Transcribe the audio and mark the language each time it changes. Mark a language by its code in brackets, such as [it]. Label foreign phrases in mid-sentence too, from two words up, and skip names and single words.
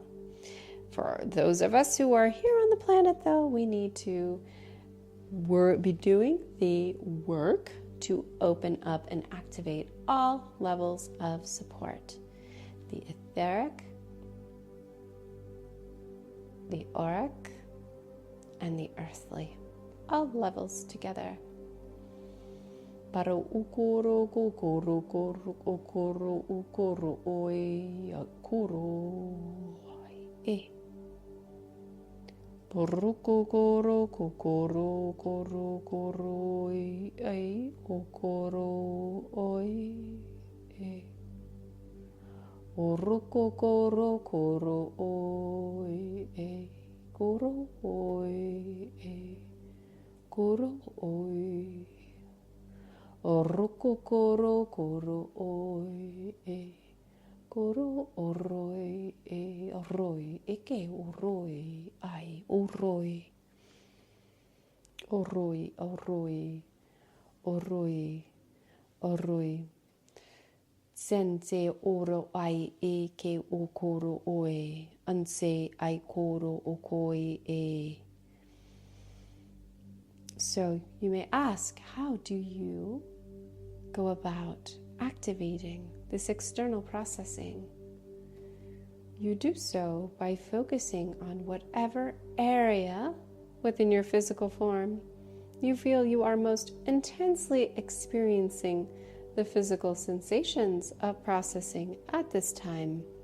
[en] For those of us who are here on the planet, though, we need to be doing the work to open up and activate all levels of support. The etheric, the auric, and the earthly. all levels together. Paro ukoro kokoro koro okoro ukoro oi akoro e. Poruko koro kokoro koro koro oi okoro oi e. Oruko koro koro oi e. Koro oi e. Koro oi. Oruko koro koro oi e. Koro oroi e. Oroi eke oroi ai oroi. Oroi oroi oroi oroi. Sense oro ai e ke o koro oe. Anse ai koro o koi e. So you may ask, how do you go about activating this external processing? You do so by focusing on whatever area within your physical form you feel you are most intensely experiencing the physical sensations of processing at this time.